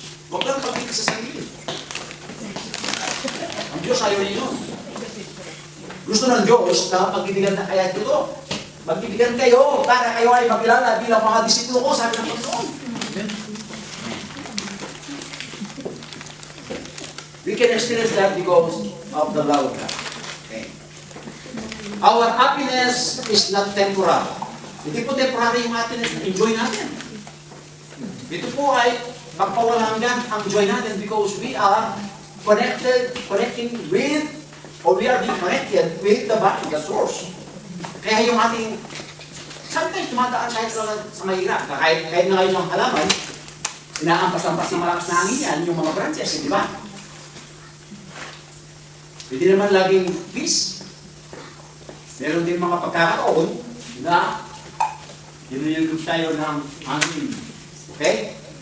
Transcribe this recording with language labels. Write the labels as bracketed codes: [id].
[tl] Huwag lang pag-ibig sa sarili. Ang Diyos ayaw niyo yun. Gusto ng Diyos na pag-ibigan na kaya dito. Magbibigan kayo para kayo ay magkilala bilang mga disipulo ko, sabi ng Panginoon. [en] We can experience that because of the love of God. Okay. Our happiness is not temporal. [tl] Hindi po temporary yung happiness na enjoy natin. Ito po ay magpawalang hanggan ang joy natin [en] because we are connecting with, or we are being connected with the body, the source. [tl] Kaya yung ating, sometimes tumataan kahit sa mahirap. Kahit na ngayon ang halaman, inaampas-ampas ng malakas na hangin yan, yung mga branches, di ba? Hindi naman laging peace. Meron din mga pagkakataon na dinuyugod tayo ng hangin. Okay?